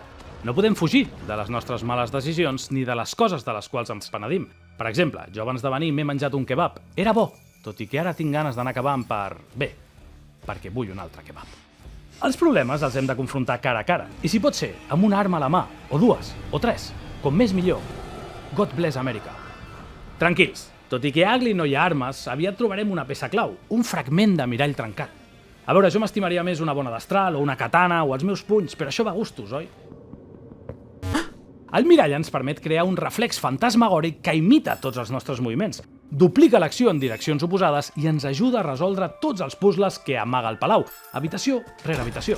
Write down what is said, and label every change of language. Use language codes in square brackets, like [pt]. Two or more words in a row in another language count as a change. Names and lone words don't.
[ca] No podem fugir de les nostres males decisions ni de les coses de les quals ens penedim. Per exemple, jo abans de venir m'he menjat un kebab. Era bo, tot i que ara tinc ganes d'anar acabant perquè vull un altre kebab. Els problemes els hem de confrontar cara a cara, i si pot ser, amb una arma a la mà, o dues, o tres, com més millor. [en] God bless America. [ca] Tranquils, tot i que a Ugly no hi ha armes, aviat trobarem una peça clau, un fragment de mirall trencat. A veure, jo m'estimaria més una bona destral, o una katana, o els meus punys, però això va a gustos, oi? El mirall ens permet crear un reflex fantasmagòric que imita tots els nostres moviments, duplica l'acció en direccions oposades i ens ajuda a resoldre tots els puzzles que amaga el palau, habitació rere habitació.